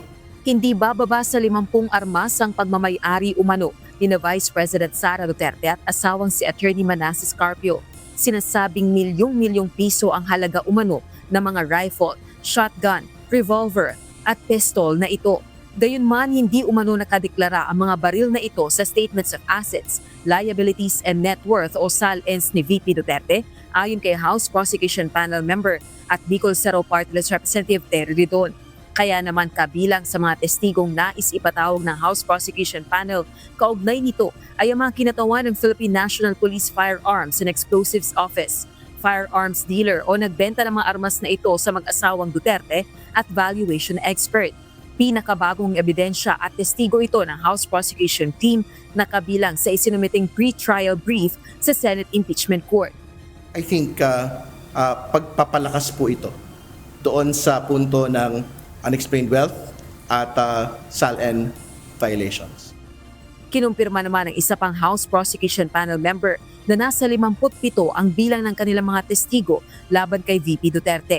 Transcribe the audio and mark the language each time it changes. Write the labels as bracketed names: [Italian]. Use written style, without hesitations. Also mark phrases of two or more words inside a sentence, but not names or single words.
[Filipino] Hindi bababa sa 50 armas ang pagmamay-ari umano ni Vice President Sara Duterte at asawang si Attorney Manasseh Carpio. Sinasabing milyong-milyong piso ang halaga umano ng mga rifle, shotgun, revolver at pistol na ito. Gayunman, hindi umano nakadeklara ang mga baril na ito sa Statements of Assets, Liabilities and Net Worth o SALNs ni VP Duterte ayon kay House Prosecution Panel member at Bicol Cerro Party List Representative Terry Ridon. Kaya naman kabilang sa mga testigong nais ipatawag ng House Prosecution Panel, kaugnay nito ay ang mga kinatawan ng Philippine National Police Firearms and Explosives Office, [English] firearms dealer [Filipino] o nagbenta ng mga armas na ito sa mag-asawang Duterte at [English] valuation expert. [Filipino] Pinakabagong ebidensya at testigo ito ng House Prosecution Team na kabilang sa isinumiting [English] pre-trial brief [Filipino] sa Senate Impeachment Court. [English] I think [Filipino] pagpapalakas po ito doon sa punto ng [English] unexplained wealth [Filipino] at [English] SALN violations. [Filipino] Kinumpirma naman ng isa pang House Prosecution Panel member na nasa 57 ang bilang ng kanilang mga testigo laban kay VP Duterte.